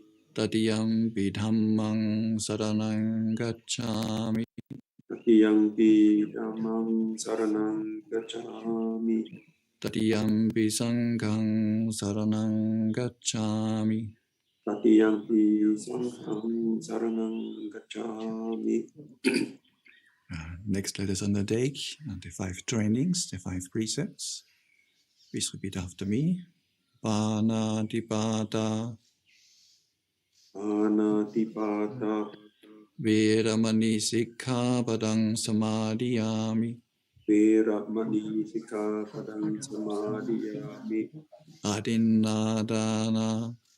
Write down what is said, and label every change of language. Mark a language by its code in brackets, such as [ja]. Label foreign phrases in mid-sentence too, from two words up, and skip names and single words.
[pi] Tatiyampi dhammang saranang gacchami. Tatiyampi dhammang saranang gacchami. Tatiyampi sanghang saranang gacchami. Tatiyampi sanghang saranang gacchami. [en] Next, let us undertake the 5 trainings, the 5 precepts. Please repeat after me. [pi] Panatipata. Panatipata. Veramani sikkhapadang samadhiyami. Veramani sikkhapadang samadhiyami. Adinadana.